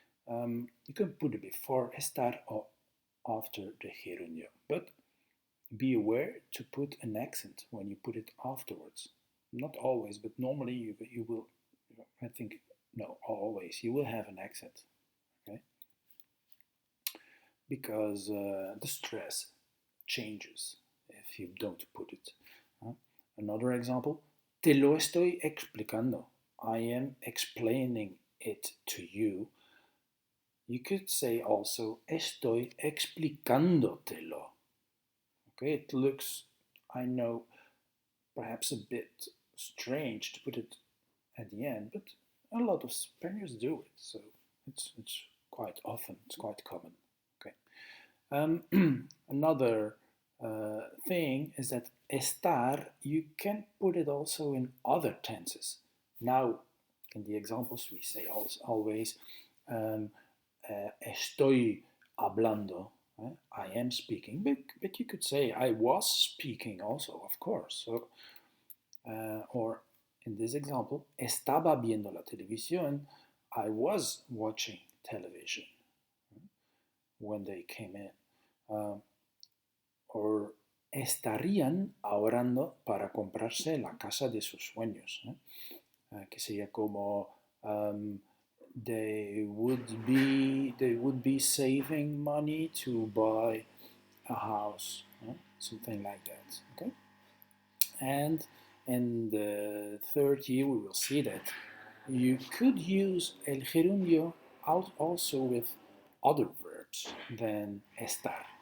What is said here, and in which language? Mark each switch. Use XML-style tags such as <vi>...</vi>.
<en>You can put it before estar or after the gerundio, but be aware to put an accent when you put it afterwards. Not always, but normally you will, I think, no, always, you will have an accent, okay? Because the stress changes if you don't put it. Another example,</en> <es>te lo estoy explicando.</es> <en>I am explaining it to you. You could say also,</en> <es>estoy explicándotelo.</es> <en>Okay, it looks, I know, perhaps a bit strange to put it at the end, but a lot of Spaniards do it, so it's quite often, it's quite common. Okay. Another thing is that estar, you can put it also in other tenses. Now, in the examples, we say always</en> <es>estoy hablando.</es> <en>I am speaking, but you could say I was speaking also, of course. So, or in this example,</en> <es>estaba viendo la televisión.</es> <en>I was watching television when they came in.</en> <es>Or estarían ahorrando para comprarse la casa de sus sueños. Que sería como</es> <en>they would be saving money to buy a house, something like that. Okay, and in the third year we will see that you could use el gerundio also with other verbs than estar.</en>